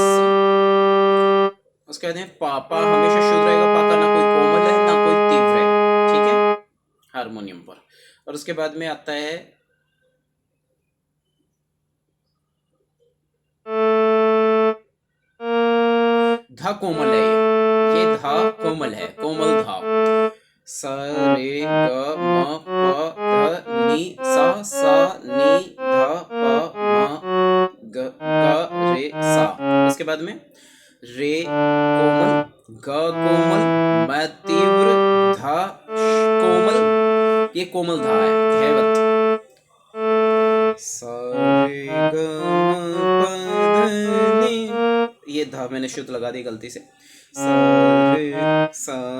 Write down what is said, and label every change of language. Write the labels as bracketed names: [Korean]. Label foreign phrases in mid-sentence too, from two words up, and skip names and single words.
[Hindi] उसके बाद में पापा हमेशा शुद्ध रहेगा, पा का ना कोई कोमल है ना कोई तीव्र है, ठीक है, हारमोनियम पर। और उसके बाद में आता है धा कोमल है, ये धा कोमल है, कोमल धा, स रे ग म प ध नी सा नी ध प म ग रे सा। उसके बाद में रे कोमल, ग कोमल, म तीव्र, धा कोमल, ये कोमल धा है, धैवत, सा रे ग म प ध नी, ये धा मैंने शुद्ध लगा दी गलती से, सा रे सा,